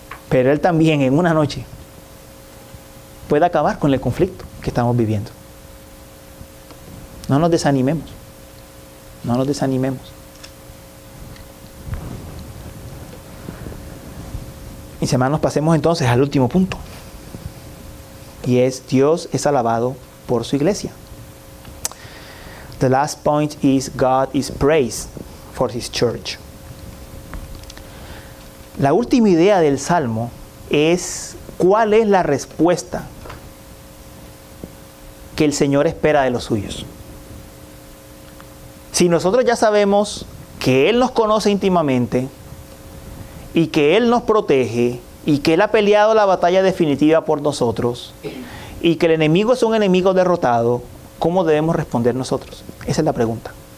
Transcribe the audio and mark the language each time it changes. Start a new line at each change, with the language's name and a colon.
Spanish: Pero Él también en una noche puede acabar con el conflicto que estamos viviendo. No nos desanimemos. No nos desanimemos. Mis hermanos, pasemos entonces al último punto. Y es: Dios es alabado por su iglesia.
English: The last point is God is praised for His church.
Spanish: La última idea del Salmo es cuál es la respuesta que el Señor espera de los suyos. Si nosotros ya sabemos que Él nos conoce íntimamente y que Él nos protege y que Él ha peleado la batalla definitiva por nosotros y que el enemigo es un enemigo derrotado, ¿cómo debemos responder nosotros? Esa es la pregunta.